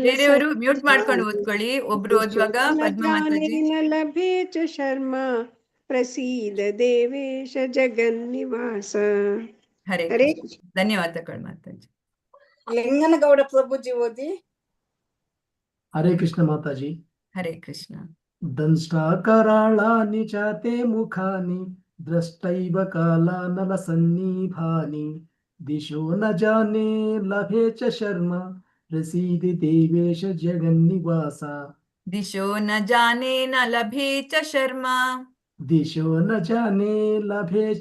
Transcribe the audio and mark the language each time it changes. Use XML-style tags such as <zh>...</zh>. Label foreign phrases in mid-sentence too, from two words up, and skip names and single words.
<kn>ಬೇರೆಯವರು ಮ್ಯೂಟ್ ಮಾಡ್ಕೊಂಡು ಓದ್ಕೊಳ್ಳಿ. ಒಬ್ರು ಓದುವಾಗ ಪದ್ಮ ಮಾತಾಜಿ.</kn> <sa>ಲಭೆ ಚ ಶರ್ಮಾ ಪ್ರಸೀದ ದೇವೇಶ ಜಗನ್ನಿವಾಸ.</sa> <kn>ಹರೇ ಹರೇ. ಧನ್ಯವಾದಗಳು ಮಾತಾಜಿ. ಲಿಂಗನಗೌಡ ಪ್ರಭುಜಿ ಓದಿ.</kn> <hi>हरे कृष्ण माताजी.</hi> <kn>ಹರೇ ಕೃಷ್ಣ.</kn> <sa>ದಂಷ್ಟಾಕರಾಳಾನಿ ಚ ತೇ ಮುಖಾನಿ ದೃಷ್ಟೈವ ಕಾಲಾನಲಸನ್ನಿಭಾನಿ ದಿಶೋ ನ ಜಾನೆ ಲಭೆ ಚ ಶರ್ಮ ಪ್ರಸೀದಿ ದೇವೇಶ ಜಗನ್ನಿವಾಸ. ದಿಶೋ ನ ಜಾನೆ ನ ಲಭೆ ಚ ಶರ್ಮ. ದಿಶೋ ನ ಜಾನೆ ಲಭೆ ಚ</sa>